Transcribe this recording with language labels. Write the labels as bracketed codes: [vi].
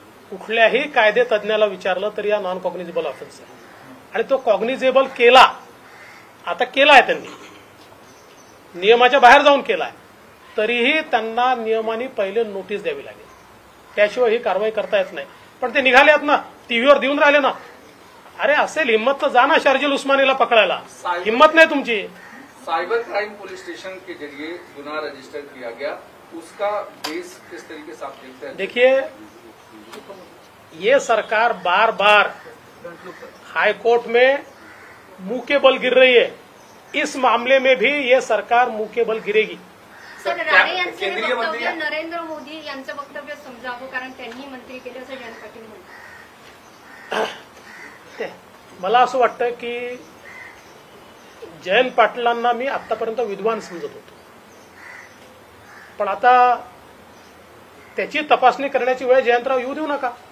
[mr] कुठल्याही कायदे तज्ज्ञाला विचारलं तरी या नॉन कॉग्निझेबल ऑफेन्स आहे आणि तो कॉग्निझेबल केला, आता केलाय त्यांनी, नियमाच्या बाहेर जाऊन केलाय, तरीही त्यांना नियमाने पहिले नोटीस द्यावी लागेल. त्याशिवाय ही कारवाई करता येत नाही. पण ते निघाले आहेत ना, टीव्हीवर देऊन राहिले ना. अरे असेल हिम्मत तर जा ना शार्जिल उस्मानीला पकडायला. हिम्मत नहीं तुमची. [hi] साइबर क्राइम पुलिस स्टेशन के जरिए गुनाह रजिस्टर किया गया, उसका बेस किस तरीके से आप देखते हैं? देखिए, ये सरकार बार बार हाईकोर्ट में मुंह के बल गिर रही है. इस मामले में भी ये सरकार मुंह के बल गिरेगी. [mr] सर, राणे यांचे वक्तव्य नरेंद्र मोदी यांचं वक्तव्य समजावं, कारण त्यांनी मंत्री केले असं जयंत पाटील म्हणतात. मला असं वाटतं की जयंत पाटलांना मी आतापर्यंत विद्वान समजत होतो, पण आता त्याची तपासणी करण्याची वेळ जयंतराव येऊ देऊ नका.